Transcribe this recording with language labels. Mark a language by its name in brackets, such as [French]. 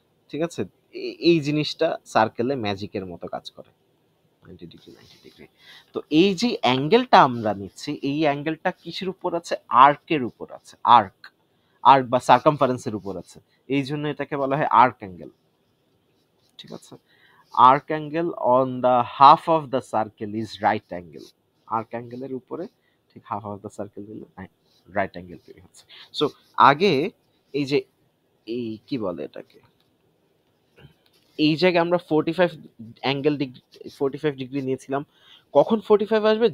[Bangla] ঠিক আছে, এই জিনিসটা সার্কেলে ম্যাজিকের মতো কাজ করে। 90 ডিগ্রি। তো এই যে অ্যাঙ্গেলটা আমরা নিচ্ছি, এই অ্যাঙ্গেলটা কিসের উপর আছে? আর্কের উপর আছে। আর্ক বা সার্কামফারেন্সের উপর আছে, এই জন্য এটাকে বলা হয় আর্ক অ্যাঙ্গেল। ঠিক আছে, [English] arc angle on the half of the circle is right angle. [Bangla] arc angle এর উপরে ঠিক [English] half of the circle [Bangla] দিলে রাইট অ্যাঙ্গেল তৈরি হচ্ছে। সো আগে এই যে এই কি বলে এটাকে, এই জায়গায় আমরা 45 অ্যাঙ্গেল ডিগ্রি 45 ডিগ্রি নিয়েছিলাম। কখন 45 আসবে?